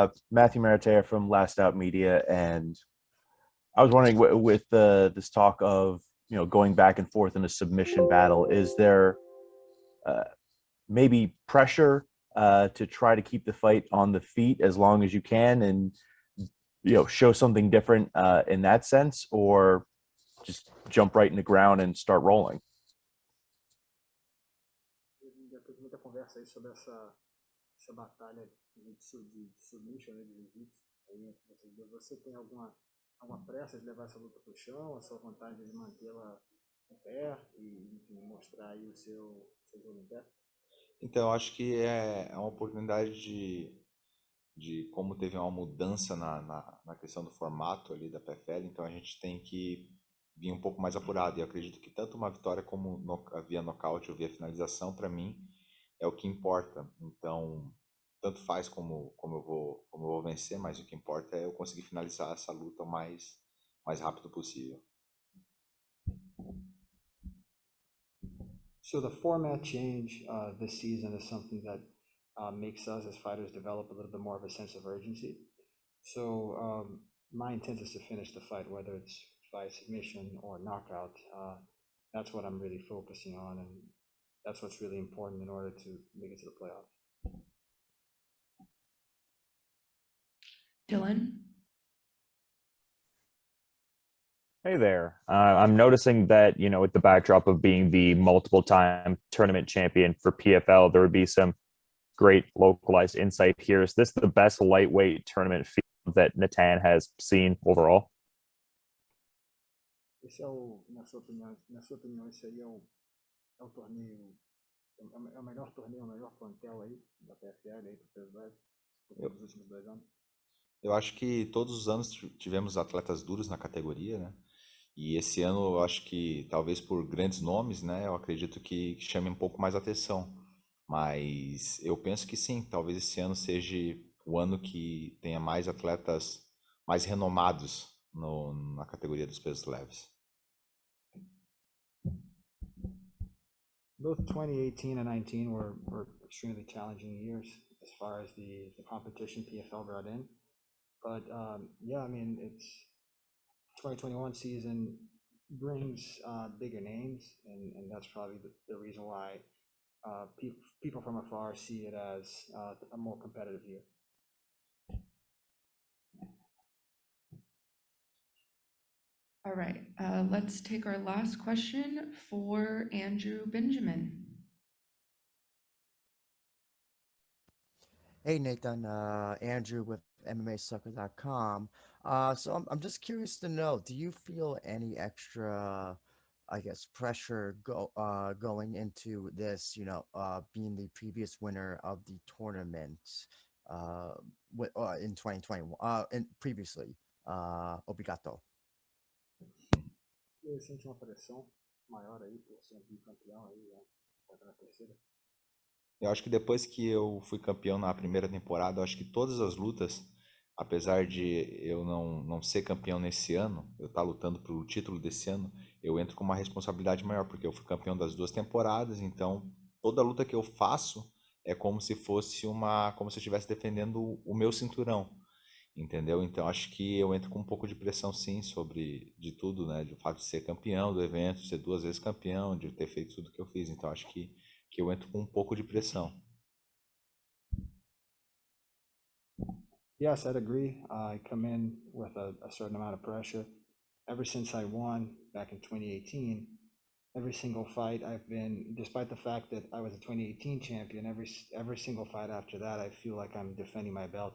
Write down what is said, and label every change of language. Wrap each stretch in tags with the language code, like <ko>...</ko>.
<en>Matthew Maratea from Last Out Media, and I was wondering, with this talk of going back and forth in a submission battle, is there maybe pressure to try to keep the fight on the feet as long as you can, and show something different in that sense, or just jump right in the ground and start rolling?</en> <pt>Já teve muita conversa aí sobre essa batalha de submission, né, de jiu-jitsu. Você tem alguma pressa de levar essa luta para o chão, a sua vontade de mantê-la em pé e enfim, mostrar aí o seu jogo em pé? Então, eu acho que é uma oportunidade de como teve uma mudança na questão do formato ali da PFL, então a gente tem que vir um pouco mais apurado. E eu acredito que tanto uma vitória como via nocaute ou via finalização, para mim, é o que importa. Então, tanto faz como eu vou vencer, mas o que importa é eu conseguir finalizar essa luta o mais rápido possível.</pt> <en>So the format change this season is something that makes us as fighters develop a little bit more of a sense of urgency. So my intent is to finish the fight, whether it's by submission or knockout. That's what I'm really focusing on, and that's what's really important in order to make it to the playoffs. Dylan? Hey there. I'm noticing that, with the backdrop of being the multiple time tournament champion for PFL, there would be some great localized insight here. Is this the best lightweight tournament field that Natan has seen overall?</en> <pt>Esse na sua opinião, esse aí é o torneio, é o melhor torneio, o melhor plantel aí da PFL aí para os últimos 2 anos? Eu acho que todos os anos tivemos atletas duros na categoria, né? E esse ano eu acho que, talvez por grandes nomes, né? Eu acredito que chame um pouco mais atenção. Mas eu penso que sim, talvez esse ano seja o ano que tenha mais atletas mais renomados na categoria dos pesos leves.</pt> <en>Both 2018 and 19 were extremely challenging years as far as the competition PFL brought in. But yeah, I mean, it's 2021 season brings bigger names, and that's probably the reason why people from afar see it as a more competitive year. All right, let's take our last question for Andrew Benjamin. Hey Nathan, Andrew with MMAsucker.com. So I'm just curious to know, do you feel any extra, I guess, pressure going into this, being the previous winner of the tournament in 2021, and previously,</en> <pt>obrigado. Eu senti uma pressão maior aí por ser campeão aí, na terceira. Eu acho que depois que eu fui campeão na primeira temporada, eu acho que todas as lutas, apesar de eu não ser campeão nesse ano, eu estar lutando pelo título desse ano, eu entro com uma responsabilidade maior, porque eu fui campeão das 2 temporadas, então toda luta que eu faço é como se fosse como se eu estivesse defendendo o meu cinturão, entendeu? Então acho que eu entro com um pouco de pressão sim de tudo, né? Do fato de ser campeão do evento, ser 2 vezes campeão, de ter feito tudo que eu fiz, então acho que eu entro com um pouco de pressão.</pt> <en>Yes, I'd agree. I come in with a certain amount of pressure. Ever since I won back in 2018, every single fight I've been, despite the fact that I was a 2018 champion, every single fight after that, I feel like I'm defending my belt.</en>